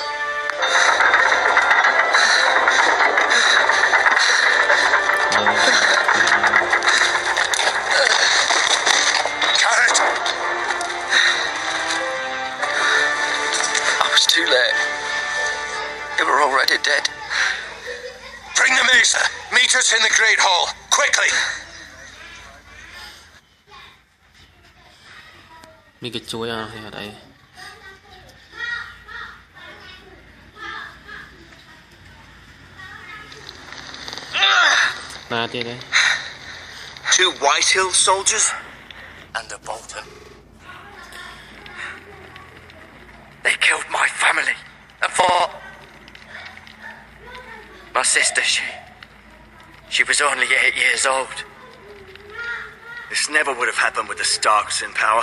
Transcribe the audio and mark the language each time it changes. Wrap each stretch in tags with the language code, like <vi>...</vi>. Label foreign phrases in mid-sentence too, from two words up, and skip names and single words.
<en>Garrett! I was too late. They were already dead. Bring the mace! Meet us in the Great Hall, quickly!</en> <km>មានគេជួយអត់ទេអត់អីណាទៀតទេ</km> <en>2 White Hill soldiers? Under Bolton. They killed my family and fought. My sister, she was only 8 years old. This never would have happened with the Starks in power.</en>